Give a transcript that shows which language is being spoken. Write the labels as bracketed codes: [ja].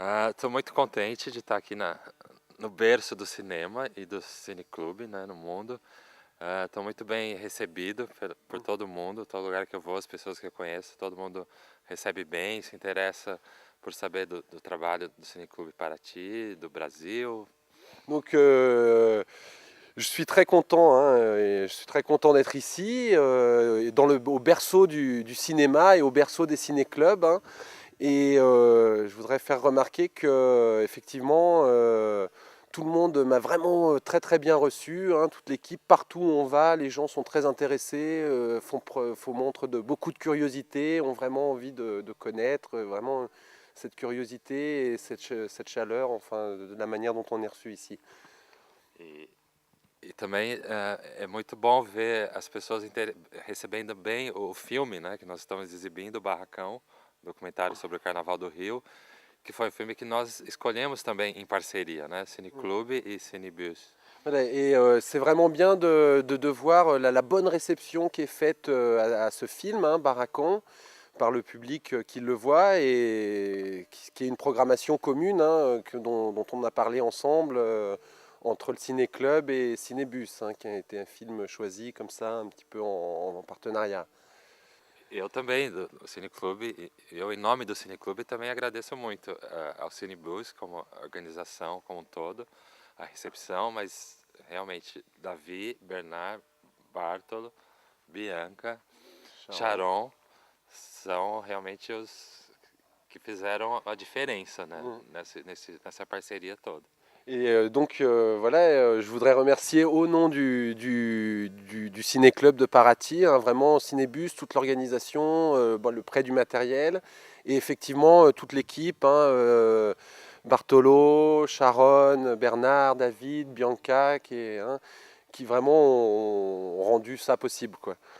[pt] Estou muito contente de estar aqui no berço do cinema e do cineclube, né, no mundo. Estou muito bem recebido por todo mundo, todo lugar que eu vou, as pessoas que eu conheço, todo mundo recebe bem, se interessa por saber do trabalho do Cineclube Paraty, do Brasil. [fr] Donc, je suis très content, et je suis très content d'être ici, au berceau du cinéma et au berceau des ciné-clubs. Et je voudrais faire remarquer que effectivement, tout le monde m'a vraiment très très bien reçu. Toute l'équipe, partout où on va, les gens sont très intéressés, font montre de beaucoup de curiosité, ont vraiment envie de connaître, vraiment cette curiosité et cette chaleur, enfin, de la manière dont on est reçu ici. [pt] E também é muito bom ver as pessoas recebendo bem o filme, né, que nós estamos exibindo, o Barracão, documentário sobre o Carnaval do Rio, que foi um filme que nós escolhemos também em parceria, né, Cineclube e Cinebus. [fr] Voilà, et c'est vraiment bien de voir la bonne réception qui est faite à ce film, Barracão, par le public qui le voit, et qui est une programmation commune dont on a parlé ensemble entre le Ciné-Club et Cinebus, qui a été un film choisi comme ça, un petit peu en partenariat. [pt] Eu também, do Cineclube, eu em nome do Cineclube também agradeço muito ao Cinebus como organização como um todo, a recepção, mas realmente Davi, Bernard, Bartolo, Bianca, Sharon são realmente os que fizeram a diferença, né, nessa parceria toda. [fr] Et donc voilà, je voudrais remercier au nom du Ciné-Club de Paraty, vraiment Cinebus, toute l'organisation, le prêt du matériel, et effectivement toute l'équipe, Bartolo, Sharon, Bernard, David, Bianca, qui vraiment ont rendu ça possible, quoi.